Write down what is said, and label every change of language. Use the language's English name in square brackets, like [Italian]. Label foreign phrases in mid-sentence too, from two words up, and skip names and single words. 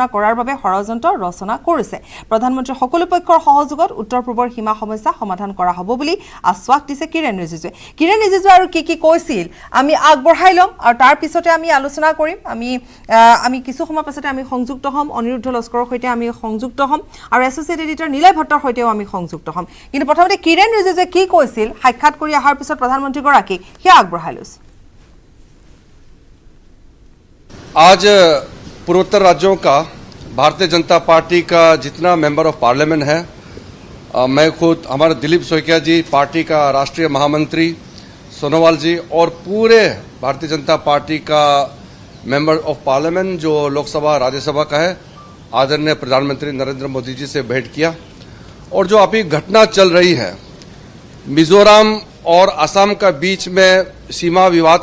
[Assamese] কৰাৰ বাবে ষড়যন্ত্ৰ ৰচনা কৰিছে প্ৰধানমন্ত্ৰী সকলো পক্ষৰ সহযোগত উত্তৰ পূৰ্বৰ সীমা সমস্যা সমাধান কৰা হ'ব বুলি আশ্বাস দিছে কিৰেণ ৰিজিজুৱে আৰু কি কৈছিল আমি আগবঢ়াই লম আৰু তাৰ পিছতে আমি আলোচনা কৰিম আমি কিছু সময় পাছতে আমি সংযুক্ত হ'ম অনিৰুদ্ধ লস্কৰৰ সৈতে আমি সংযুক্ত হ'ম আৰু [English] associate editor [Assamese] নীলয় ভট্টৰ সৈতেও আমি সংযুক্ত হ'ম কিন্তু প্ৰথমতে কিৰেণ ৰিজিজুৱে কি কৈছিল সাক্ষাৎ কৰি অহাৰ পিছত প্ৰধানমন্ত্ৰী গৰাকী সেয়া আগবঢ়াই লৈছে [Hindi] आज पूर्वोत्तर राज्यों का भारतीय जनता पार्टी का जितना [English] member of parliament [Hindi] है मैं खुद हमारे दिलीप सोइकिया जी पार्टी का राष्ट्रीय महामंत्री सोनोवाल जी और पूरे भारतीय जनता पार्टी का [English] member of parliament [Hindi] जो लोकसभा राज्यसभा का है आदरणीय प्रधानमंत्री नरेंद्र मोदी जी से भेंट किया और जो अभी घटना चल रही है मिजोरम और असम का बीच में सीमा विवाद